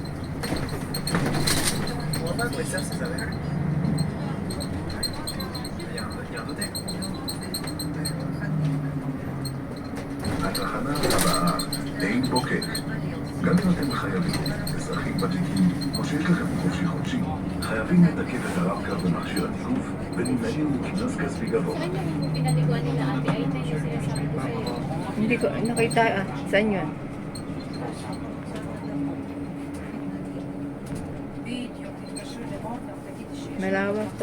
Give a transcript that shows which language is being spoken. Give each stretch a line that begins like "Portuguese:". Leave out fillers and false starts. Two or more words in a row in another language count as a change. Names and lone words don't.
Hebrew: התחנה הבאה, עין בוקק. גם אם אתם חייבים, אזרחים ותיקים, או שיש לכם חופשי חודשי, חייבים לתקף את הרב-קו במכשיר התיקוף ונמנעים מקנס כספי גבוה.
Filipino: Saan yung pinaliguan nila ate? Ayun na yung sinasabi ko sa'yo. Hindi ko nakita. Saan yun? Malawak to.